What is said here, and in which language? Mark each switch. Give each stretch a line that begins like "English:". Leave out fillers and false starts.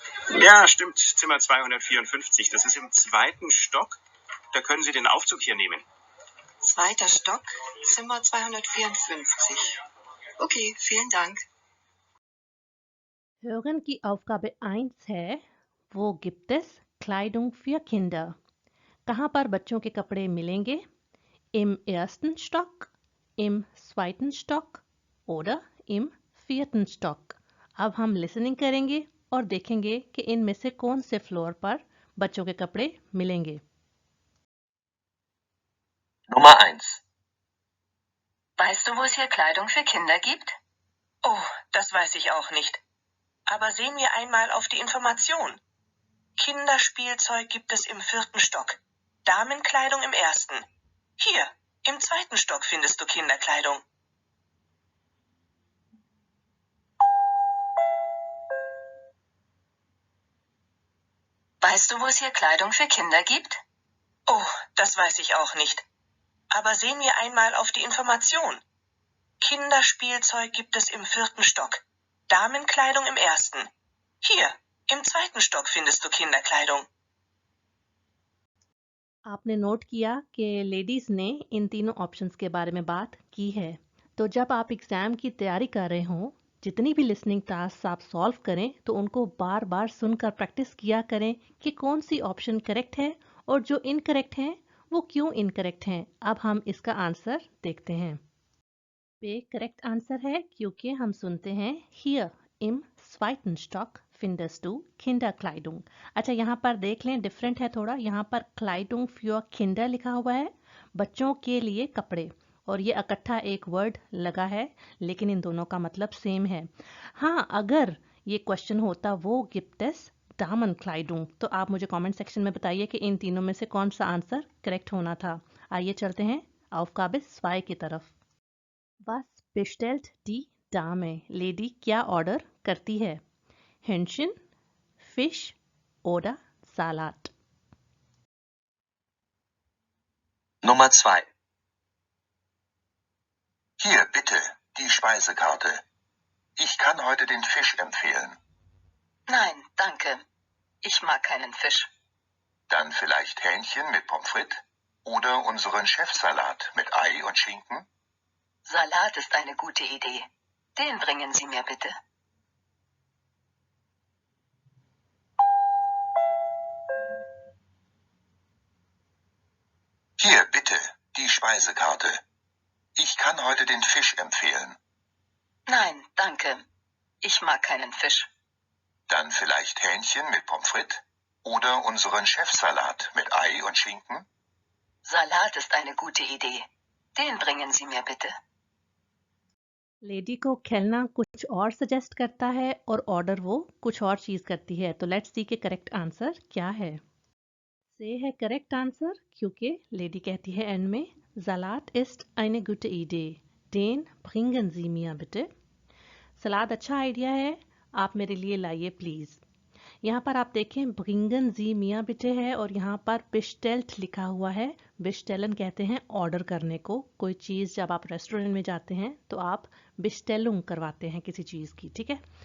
German: Ja, stimmt, Zimmer 254. Das ist im 2. Stock. Da können Sie den Aufzug hier nehmen. 2. Stock, Zimmer 254. Okay, vielen Dank. Hören
Hindi: की
German: Aufgabe 1
Hindi: है
German: Wo gibt es Kleidung für Kinder?
Hindi: कहाँ पर बच्चों के कपड़े मिलेंगे?
German: Im 1. Stock, im 2. Stock oder im 4. Stock।
Hindi: अब हम लिसनिंग करेंगे और देखेंगे कि इनमें से कौन से फ्लोर पर बच्चों के कपड़े मिलेंगे।
German: Nummer 1. Weißt du, wo es hier Kleidung für Kinder gibt? Oh, das weiß ich auch nicht. Aber sehen wir einmal auf die Information. Kinderspielzeug gibt es im 4. Stock. Damenkleidung im 1. Hier, im 2. Stock findest du Kinderkleidung. Weißt du, wo es hier Kleidung für Kinder gibt? Oh, das weiß ich auch nicht. Aber sehen wir einmal auf die Information. Kinderspielzeug gibt es im 4. Stock. Damenkleidung im 1. Hier, im 2. Stock findest du Kinderkleidung.
Hindi: आपने note किया कि ladies ने इन तीनों options के बारे में बात की है। तो जब आप एग्जाम की तैयारी कर रहे हों, जितनी भी लिसनिंग टास्क आप सॉल्व करें तो उनको बार बार सुनकर प्रैक्टिस किया करें कि कौन सी ऑप्शन करेक्ट है और जो इनकरेक्ट हैं वो क्यों इनकरेक्ट हैं। अब हम इसका आंसर देखते हैं। पे करेक्ट आंसर है क्योंकि हम सुनते हैं
German: Hier im 2. Stock findest du Kinderkleidung।
Hindi: अच्छा, यहाँ पर देख लें, डिफरेंट है थोड़ा। यहाँ पर
German: Kleidung für Kinder
Hindi: लिखा हुआ है, बच्चों के लिए कपड़े, और ये इकट्ठा एक वर्ड लगा है, लेकिन इन दोनों का मतलब सेम है। हाँ, अगर ये क्वेश्चन होता वो
German: gibt es Damenkleidung,
Hindi: तो आप मुझे कमेंट सेक्शन में बताइए कि इन तीनों में से कौन सा आंसर करेक्ट होना था। आइए चलते हैं Aufgabe 2 की तरफ।
German: Was bestellt die
Hindi: Dame, lady क्या ऑर्डर करती है?
German: Hähnchen, Fisch oder Salat? Nummer 2. Hier, bitte, die Speisekarte. Ich kann heute den Fisch empfehlen. Nein, danke. Ich mag keinen Fisch. Dann vielleicht Hähnchen mit Pommes frites oder unseren Chefsalat mit Ei und Schinken? Salat ist eine gute Idee. Den bringen Sie mir bitte. Hier, bitte, die Speisekarte. Ich kann heute den Fisch empfehlen. Nein, danke. Ich mag keinen Fisch. Dann vielleicht Hähnchen mit Pommes frites oder unseren Chefsalat mit Ei und Schinken? Salat ist eine gute Idee. Den bringen Sie mir bitte.
Hindi: Lady को खेलना कुछ और suggest करता है और order वो कुछ और चीज करती है। तो
English: let's see
Hindi: के करेक्ट आंसर क्या है। से है करेक्ट आंसर क्योंकि लेडी कहती है एंड में
German: Salat ist eine gute Idee. Den bringen Sie mir bitte.
Hindi: सलाद अच्छा आइडिया है, आप मेरे लिए लाइए प्लीज। यहाँ पर आप देखें ब्रिंगन जी मियाँ बिटे है और यहाँ पर बिस्टेल्ट लिखा हुआ है। बिस्टेलन कहते हैं ऑर्डर करने को। कोई चीज़ जब आप रेस्टोरेंट में जाते हैं तो आप बिस्टेलुंग करवाते हैं किसी चीज़ की, ठीक है।